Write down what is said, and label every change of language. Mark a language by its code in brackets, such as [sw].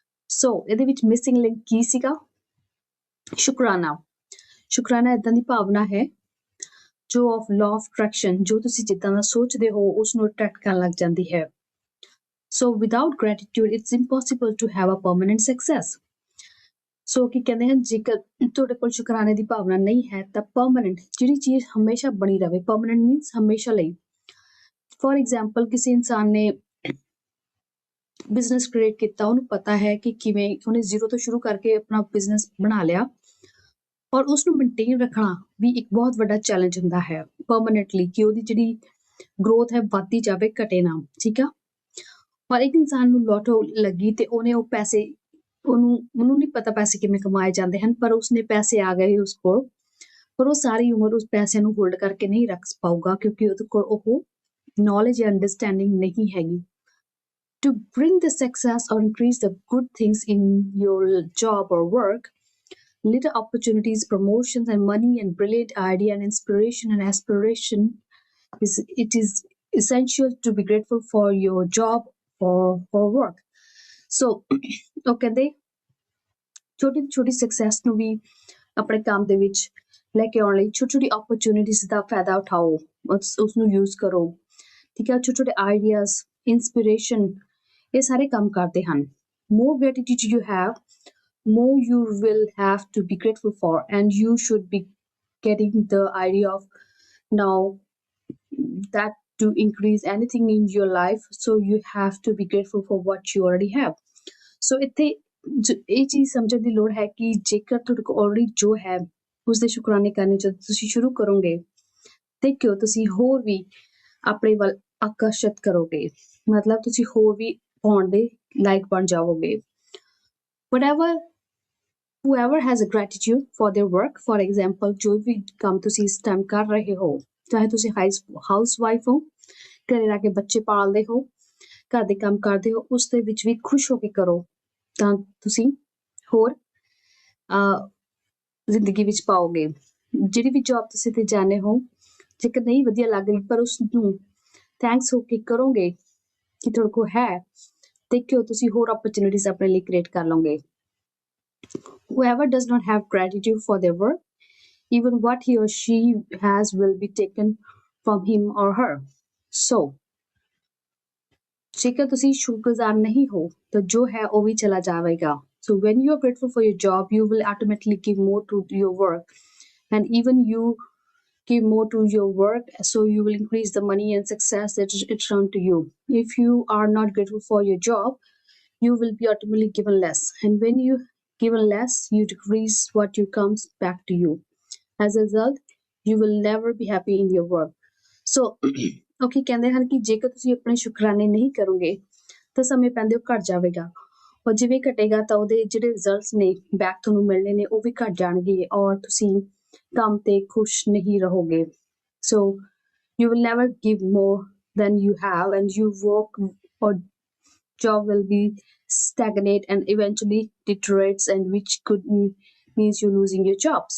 [pa] So ਇਹਦੇ ਵਿੱਚ missing link ਕੀ ਸੀਗਾ? ਸ਼ੁਕਰਾਨਾ ਏਦਾਂ ਦੀ ਭਾਵਨਾ ਹੈ ਜੋ ਆਫ ਲਾਅ ਆਫ ਅਟਰੈਕਸ਼ਨ, ਜੋ ਤੁਸੀਂ ਜਿੱਦਾਂ ਦਾ ਸੋਚਦੇ ਹੋ ਉਸ ਨੂੰ ਅਟਰੈਕਟ ਕਰਨ ਲੱਗ ਜਾਂਦੀ ਹੈ। [en] So without gratitude, it's impossible to have a permanent success. [pa] So ਕੀ ਕਹਿੰਦੇ ਹਨ, ਜੇਕਰ ਤੁਹਾਡੇ ਕੋਲ ਸ਼ੁਕਰਾਨੇ ਦੀ ਭਾਵਨਾ ਨਹੀਂ ਹੈ ਤਾਂ ਪਰਮਾਨੈਂਟ ਜਿਹੜੀ ਚੀਜ਼ ਹਮੇਸ਼ਾ ਬਣੀ ਰਹੇ, ਪਰਮਾਨੈਂਟ ਮੀਨਸ ਹਮੇਸ਼ਾ ਲਈ। ਫੋਰ ਐਗਜ਼ਾਮਪਲ ਕਿਸੇ ਇਨਸਾਨ ਨੇ ਬਿਜ਼ਨਸ ਕ੍ਰੀਏਟ ਕੀਤਾ, ਉਹਨੂੰ ਪਤਾ ਹੈ ਕਿ ਕਿਵੇਂ ਉਹਨੇ ਜ਼ੀਰੋ ਤੋਂ ਸ਼ੁਰੂ ਕਰਕੇ ਆਪਣਾ ਬਿਜ਼ਨਸ ਬਣਾ ਲਿਆ, ਔਰ ਉਸਨੂੰ ਮੇਨਟੇਨ ਰੱਖਣਾ ਵੀ ਇੱਕ ਬਹੁਤ ਵੱਡਾ ਚੈਲੰਜ ਹੁੰਦਾ ਹੈ ਪਰਮਾਨੈਂਟਲੀ, ਕਿ ਉਹਦੀ ਜਿਹੜੀ ਗਰੋਥ ਹੈ ਵੱਧਦੀ ਜਾਵੇ, ਘਟੇ ਨਾ। ਠੀਕ ਆ। ਪਰ ਇੱਕ ਇਨਸਾਨ ਨੂੰ ਲੋਟੋ ਲੱਗੀ ਤੇ ਉਹਨੇ ਉਹ ਪੈਸੇ, ਉਹਨੂੰ ਨਹੀਂ ਪਤਾ ਪੈਸੇ ਕਿਵੇਂ ਕਮਾਏ ਜਾਂਦੇ ਹਨ, ਪਰ ਉਸਨੇ ਪੈਸੇ ਆ ਗਏ ਉਸ ਕੋਲ, ਪਰ ਉਹ ਸਾਰੀ ਉਮਰ ਉਸ ਪੈਸੇ ਨੂੰ ਹੋਲਡ ਕਰਕੇ ਨਹੀਂ ਰੱਖ ਪਾਊਗਾ ਕਿਉਂਕਿ ਉਹਦੇ ਕੋਲ ਉਹ ਨੌਲੇਜ ਜਾਂ ਅੰਡਰਸਟੈਂਡਿੰਗ ਨਹੀਂ ਹੈਗੀ। [en] To bring the success or increase the good things in your job or work, little opportunities, promotions and money and brilliant idea and inspiration and aspiration, it is essential to be grateful for your job or work. [pa] So ਉਹ ਕਹਿੰਦੇ ਛੋਟੀ ਛੋਟੀ success ਨੂੰ ਵੀ ਆਪਣੇ ਕੰਮ ਦੇ ਵਿੱਚ ਲੈ ਕੇ ਆਉਣ ਲਈ ਛੋਟੀ ਛੋਟੀ ਓਪਰਚੁਨਿਟੀਜ਼ ਦਾ ਫਾਇਦਾ ਉਠਾਓ, ਉਸਨੂੰ ਯੂਜ਼ ਕਰੋ। ਠੀਕ ਹੈ। ਛੋਟੇ ਛੋਟੇ ਆਈਡੀਆਜ਼, ਇੰਸਪੀਰੇਸ਼ਨ, ਇਹ ਸਾਰੇ ਕੰਮ ਕਰਦੇ ਹਨ। [en] More gratitude you have, more you will have to be grateful for, and you should be getting the idea of now that to increase anything in your life, so you have to be grateful for what you already have. [pa] So ਇੱਥੇ ਇਹ ਚੀਜ਼ ਸਮਝਣ ਦੀ ਲੋੜ ਹੈ ਕਿ ਜੇਕਰ ਤੁਹਾਡੇ ਕੋਲ ਆਲਰੇਡੀ ਜੋ ਹੈ ਉਸ ਦੇ ਸ਼ੁਕਰਾਨੇ ਕਰਨੇ ਜਦੋਂ ਤੁਸੀਂ ਸ਼ੁਰੂ ਕਰੋਗੇ ਤੇ ਕਿਉਂ ਤੁਸੀਂ ਹੋਰ ਵੀ ਆਪਣੇ ਵੱਲ ਆਕਰਸ਼ਿਤ ਕਰੋਗੇ, ਮਤਲਬ ਤੁਸੀਂ ਹੋਰ ਵੀ ਪਾਉਣ ਦੇ ਲਾਇਕ ਬਣ ਜਾਓਗੇ। [en] whatever whoever has a gratitude for their work, for example [pa] ਜੋ ਵੀ ਕੰਮ ਤੁਸੀਂ ਇਸ ਟਾਈਮ ਕਰ ਰਹੇ ਹੋ, ਚਾਹੇ ਤੁਸੀਂ ਹਾਊਸ ਵਾਈਫ ਹੋ, ਘਰੇ ਰਹਿ ਕੇ ਬੱਚੇ ਪਾਲਦੇ ਹੋ, ਘਰ ਦੇ ਕੰਮ ਕਰਦੇ ਹੋ, ਉਸ ਦੇ ਵਿੱਚ ਵੀ ਖੁਸ਼ ਹੋ ਕੇ ਕਰੋ ਤਾਂ ਤੁਸੀਂ ਹੋਰ ਜ਼ਿੰਦਗੀ ਵਿੱਚ ਪਾਓਗੇ। ਜਿਹੜੀ ਵੀ ਜੌਬ ਤੁਸੀਂ ਤੇ ਜਾਣੇ ਹੋ, ਜੇਕਰ ਨਹੀਂ ਵਧੀਆ ਲੱਗ ਰਹੀ ਪਰ ਉਸ ਨੂੰ ਥੈਂਕਸ ਹੋ ਕੇ ਕਰੋਗੇ ਕਿ ਤੁਹਾਡੇ ਕੋਲ ਹੈ ਤੇ ਕਿਉਂ ਤੁਸੀਂ ਹੋਰ ਓਪਰਚੁਨਿਟੀਜ਼ ਆਪਣੇ ਲਈ ਕ੍ਰੀਏਟ ਕਰ ਲਓਗੇ। [en] Whoever does not have gratitude for their work, even what he or she has will be taken from him or her. [pa] So, ਜੇਕਰ ਤੁਸੀਂ ਸ਼ੁਕਰਗੁਜ਼ਾਰ ਨਹੀਂ ਹੋ ਤਾਂ ਜੋ ਹੈ ਉਹ ਵੀ ਚਲਾ ਜਾਵੇਗਾ। [en] So when you are grateful for your job, you will automatically give more to your work, and even you give more to your work, so you will increase the money and success that it's shown to you. If you are not grateful for your job, you will be automatically given less, and when you given less, you decrease what you comes back to you. As a result, you will never be happy in your work. [pa] So okay, ਕਹਿੰਦੇ ਹਨ ਕਿ ਜੇਕਰ ਤੁਸੀਂ ਆਪਣੇ ਸ਼ੁਕਰਾਨੇ ਨਹੀਂ ਕਰੋਗੇ ਤਾਂ ਸਮੇਂ ਪੈਂਦੇ ਉਹ ਘਟ ਜਾਵੇਗਾ, ਔਰ ਜਿਵੇਂ ਘਟੇਗਾ ਤਾਂ ਉਹਦੇ ਜਿਹੜੇ ਰਿਜ਼ਲਟਸ ਨੇ ਬੈਕ ਤੁਹਾਨੂੰ ਮਿਲਣੇ ਨੇ ਉਹ ਵੀ ਘਟ ਜਾਣਗੇ ਔਰ ਤੁਸੀਂ ਕੰਮ ਤੇ ਖੁਸ਼ ਨਹੀਂ ਰਹੋਗੇ। [en] So you will never give more than you have, and you work or job will be stagnate and eventually deteriorates, and which could means you're losing your job.